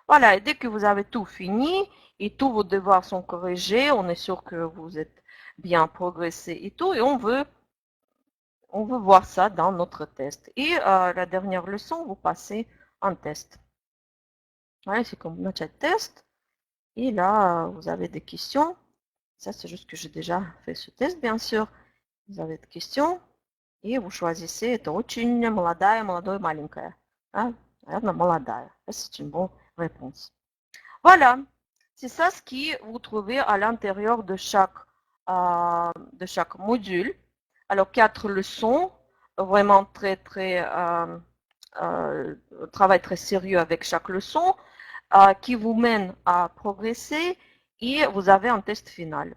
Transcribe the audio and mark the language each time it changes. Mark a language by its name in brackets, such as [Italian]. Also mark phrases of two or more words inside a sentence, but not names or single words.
[French] Voilà, et dès que vous avez tout fini et tous vos devoirs sont corrigés, on est sûr que vous êtes bien progressé et tout, et on veut voir ça dans notre test. Et la dernière leçon, vous passez un test. Voilà, c'est comme notre test. Et là, vous avez des questions. Ça, c'est juste que j'ai déjà fait ce test, bien sûr. Vous avez des questions. [Russian] И вы choisissez, это очень молодая, молодой, маленькая. А, наверное, молодая. [French] C'est une bonne réponse. Voilà, c'est ça ce que vous trouvez à l'intérieur de chaque module. Alors, 4 leçons, vraiment travail très sérieux avec chaque leçon, qui vous mène à progresser et vous avez un test final.